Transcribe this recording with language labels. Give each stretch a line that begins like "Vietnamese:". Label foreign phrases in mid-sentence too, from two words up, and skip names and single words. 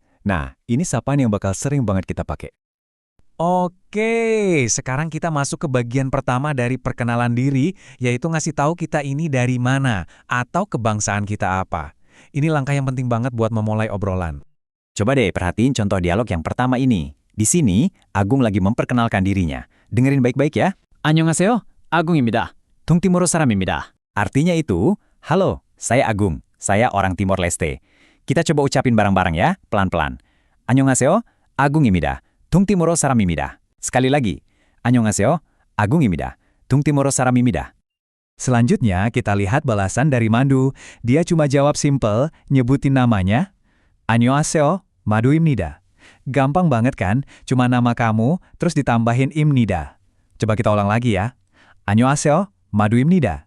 Indonesian: Nah, ini sapaan yang bakal sering banget kita pakai. Oke, sekarang kita masuk ke bagian pertama dari perkenalan diri, yaitu ngasih tahu kita ini dari mana, atau kebangsaan kita apa. Ini langkah yang penting banget buat memulai obrolan. Coba deh perhatiin contoh dialog yang pertama ini. Di sini, Agung lagi memperkenalkan dirinya. Dengerin baik-baik ya.
Korean: 안녕하세요, 아궁입니다. 동티모로 사람입니다.
Indonesian: Artinya itu, Halo, saya Agung. Saya orang Timor Leste. Kita coba ucapin bareng-bareng ya, pelan-pelan.
Korean: 안녕하세요, 아궁입니다. 동티모로 사람입니다.
Indonesian: Sekali lagi.
Korean: 안녕하세요, 아궁입니다. 동티모로 사람입니다.
Indonesian: selanjutnya kita lihat balasan dari Mandu. Dia cuma jawab simple, nyebutin namanya.
Korean: 안녕하세요, 마두입니다.
Indonesian: Gampang banget kan? Cuma nama kamu, terus ditambahin imnida. Coba kita ulang lagi ya.
Korean: 안녕하세요, 마두입니다.